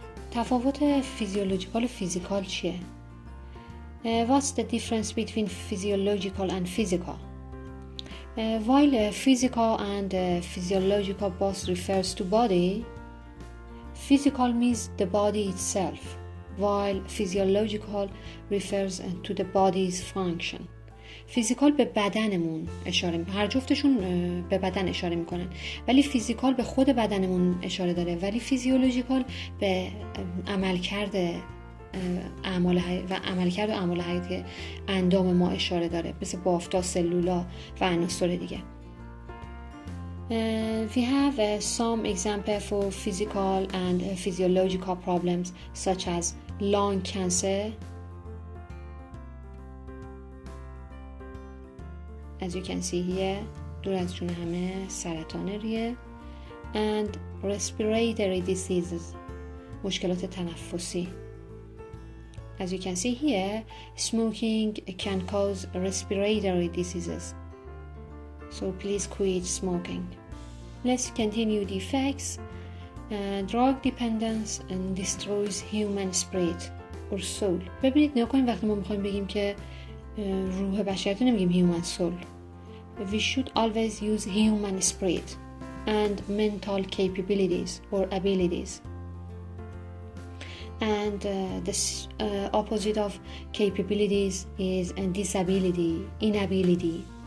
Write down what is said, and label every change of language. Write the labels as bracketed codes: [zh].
[fa] تفاوت فیزیولوژیکال و فیزیکال چیه؟ [en] What's the difference between physiological and physical? While physical and physiological both refers to body, physical means the body itself, while physiological refers to the body's function. [fa] فیزیکال به بدنمون اشاره میکنه، هر جفتشون به بدن اشاره میکنن، ولی فیزیکال به خود بدنمون اشاره داره، ولی فیزیولوژیکال به عملکرد و اعمال حیاتی اندام ما اشاره داره، مثل بافت‌ها، سلولا و عناصر دیگه. [en] We have some example for physical and physiological problems such as lung cancer, as you can see here, [fa] دور از جون همه سرطان ریه، [en] and respiratory diseases، [fa] مشکلات تنفسی. [en] As you can see here, smoking can cause respiratory diseases, so please quit smoking. Let's continue the effects. Drug dependence and destroys human spirit or soul. [fa] ببینید نگاه کنیم، وقتی ما میخوایم بگیم که روح بشریت نمیگیم [en] human soul. We should always use human spirit and mental capabilities or abilities. And the opposite of capabilities is disability, inability.